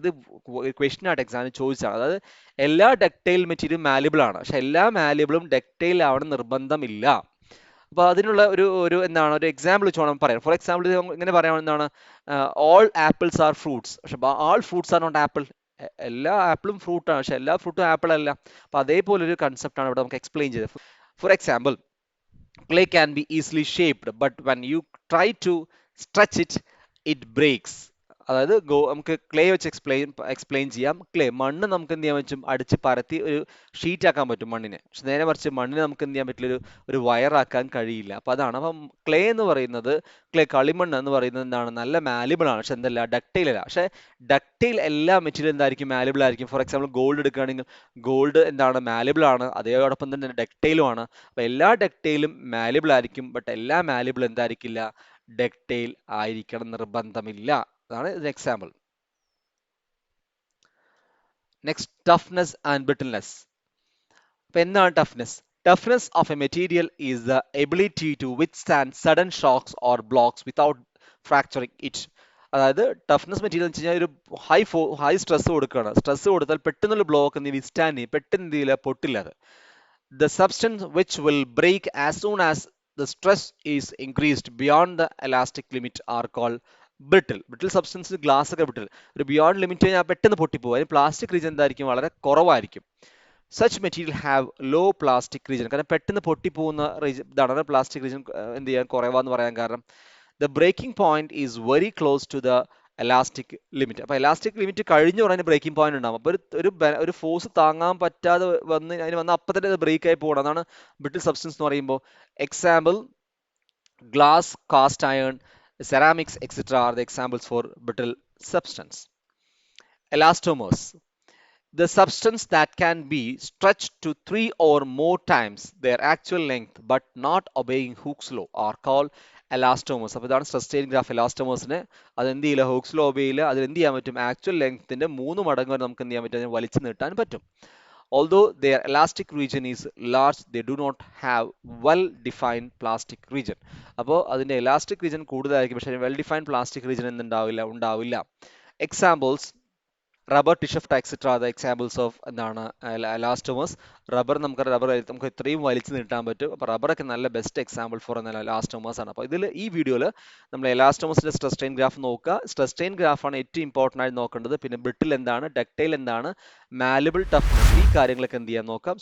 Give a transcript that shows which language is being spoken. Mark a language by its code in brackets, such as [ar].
[ml] ഇത് ക്വസ്റ്റ്യൻ ആയിട്ട് എക്സാമിന് ചോദിച്ചാണ്. അതായത് എല്ലാ ഡക്റ്റൈൽ മെറ്റീരിയലും മാലിബിൾ ആണ്, പക്ഷെ എല്ലാ മാലിബിളും ഡക്റ്റൈൽ ആവണം നിർബന്ധമില്ല. അപ്പോൾ അതിനുള്ള ഒരു എന്താണ്, ഒരു എക്സാമ്പിൾ വെച്ച് വേണം പറയാം. ഫോർ എക്സാമ്പിൾ ഇങ്ങനെ പറയാൻ എന്താണ്, [en] all apples are fruits, [ml] പക്ഷെ [en] All fruits are not apple. [ml] എല്ലാ ആപ്പിളും ഫ്രൂട്ടാണ്, പക്ഷെ എല്ലാ ഫ്രൂട്ടും ആപ്പിൾ അല്ല. അപ്പൊ അതേപോലെ ഒരു കൺസെപ്റ്റ് ആണ് ഇവിടെ നമുക്ക് എക്സ്പ്ലെയിൻ ചെയ്തത്. [en] For example, clay can be easily shaped, but when you try to stretch it, it breaks. [ml] അതായത് നമുക്ക് ക്ലേ വെച്ച് എക്സ്പ്ലെയിൻ ചെയ്യാം. ക്ലേ, മണ്ണ് നമുക്ക് എന്ത് ചെയ്യാൻ പറ്റും, അടിച്ച് പരത്തി ഒരു ഷീറ്റ് ആക്കാൻ പറ്റും മണ്ണിനെ. പക്ഷെ നേരെ മറിച്ച് മണ്ണിനെ നമുക്ക് എന്ത് ചെയ്യാൻ പറ്റില്ല, ഒരു വയറാക്കാൻ കഴിയില്ല. അപ്പൊ അതാണ്. അപ്പം ക്ലേ എന്ന് പറയുന്നത്, കളിമണ്ണ് എന്ന് പറയുന്നത് എന്താണ്, നല്ല മാലിബിൾ ആണ്, പക്ഷെ എന്തല്ല, ഡക്റ്റൈൽ അല്ല. പക്ഷെ ഡക്റ്റൈൽ എല്ലാ മെറ്റീരിയൽ എന്തായിരിക്കും, മാലിബിൾ ആയിരിക്കും. ഫോർ എക്സാമ്പിൾ ഗോൾഡ് എടുക്കുകയാണെങ്കിൽ ഗോൾഡ് എന്താണ്, മാലിബിൾ ആണ്, അതേയോടൊപ്പം തന്നെ ഡക്റ്റൈലും ആണ്. അപ്പൊ എല്ലാ ഡക്റ്റൈലും മാലിബിൾ ആയിരിക്കും, ബട്ട് എല്ലാ മാലിബിൾ എന്തായിരിക്കില്ല, ഡക്റ്റൈൽ ആയിരിക്കണം നിർബന്ധമില്ല. അതാണ് ഇതിന് example. [en] Next, toughness and brittleness. [ml] അപ്പൊ എന്താണ് toughness? [en] Toughness of a material is the ability to withstand sudden shocks or blocks without fracturing it. [ml] അതായത് ടഫ്നെസ് മെറ്റീരിയൽ എന്ന് വെച്ച് കഴിഞ്ഞാൽ ഒരു ഹൈ സ്ട്രെസ് കൊടുക്കുകയാണ്. സ്ട്രെസ് കൊടുത്താൽ പെട്ടെന്നുള്ള ബ്ലോക്ക് നീ വിസ്റ്റാൻഡ് ചെയ്യും, പെട്ടെന്ന് എന്ത് ചെയ്യില്ല, പൊട്ടില്ല. [en] അത് the substance which will break as soon as the stress is increased beyond the elastic limit are called brittle substance. [ml] Glass ഒക്കെ ബ്രിട്ടിൽ, ഒരു ബിയോണ്ട് ലിമിറ്റ് കഴിഞ്ഞാൽ പെട്ടെന്ന് പൊട്ടിപ്പോകും. അതിന് പ്ലാസ്റ്റിക് റീജിയൻ എന്തായിരിക്കും, വളരെ കുറവായിരിക്കും. [en] such material have low plastic region, [ml] കാരണം പെട്ടെന്ന് പൊട്ടിപ്പോകുന്ന ഇതാണ് പ്ലാസ്റ്റിക് റീജിയൻ എന്ത് ചെയ്യാൻ കുറവാന്ന് പറയാൻ കാരണം. [en] The breaking point is very close to the elastic limit. [ml] അപ്പോൾ എലാസ്റ്റിക് ലിമിറ്റ് കഴിഞ്ഞു പറഞ്ഞാൽ ബ്രേക്കിംഗ് പോയിന്റ് ഉണ്ടാകും. അപ്പോൾ ഒരു ഫോഴ്സ് താങ്ങാൻ പറ്റാതെ വന്ന് അപ്പം തന്നെ ബ്രേക്ക് ആയി പോകണം. അതാണ് ബ്രിട്ടിൽ സബ്സ്റ്റൻസ് എന്ന് പറയുമ്പോൾ. Example, glass, cast iron, ceramics, etc. [en] are the examples for brittle substance. Elastomers, the substance that can be stretched to 3 or more times their actual length but not obeying Hooke's law are called elastomers. [ml] അപ്പോൾ ഇതാണ് stress strain graph. എലാസ്റ്റോമേഴ്സിന് അത് എന്ത് ചെയ്യില്ല, Hooke's law obey ചെയ്യില്ല. അതിൽ എന്ത് ചെയ്യാൻ പറ്റും, ആക്ച്വൽ ലെങ്ത്തിന്റെ 3 മടങ്ങ് വരെ നമുക്ക് എന്ത് ചെയ്യാൻ പറ്റും, അതിനെ വലിച്ചു നീട്ടാൻ പറ്റും. [en] although their elastic region is large, they do not have well defined plastic region. [ml] അപ്പോൾ അതിന്റെ elastic region കൂടുതലായിരിക്കും, പക്ഷേ [en] well defined plastic region [ml] ഉണ്ടാവില്ല. [en] Examples: rubber, ടിഷ്യഫ്റ്റ് etcetera the examples of എന്താണ് elastomers. [ml] നമുക്ക് ഇത്രയും വലിച്ചു നീട്ടാൻ പറ്റും. അപ്പോൾ റബ്ബറൊക്കെ നല്ല [en] best example for elastomers [ml] ആണ്. അപ്പോൾ ഈ വീഡിയോയിൽ നമ്മൾ എലാസ്റ്റോമേഴ്സിന്റെ സ്ട്രെസ് സ്ട്രെയിൻ ഗ്രാഫ് നോക്കുക. സ്ട്രെസ് സ്ട്രെയിൻ ഗ്രാഫാണ് ഏറ്റവും ഇമ്പോർട്ടൻ്റ് ആയി നോക്കേണ്ടത്. പിന്നെ ബ്രിട്ടിൽ എന്താണ്, ഡക്റ്റൈൽ എന്താണ്, മാലബിൾ ടഫ്നെസ്, ഈ കാര്യങ്ങളൊക്കെ എന്ത് ചെയ്യാൻ നോക്കാം.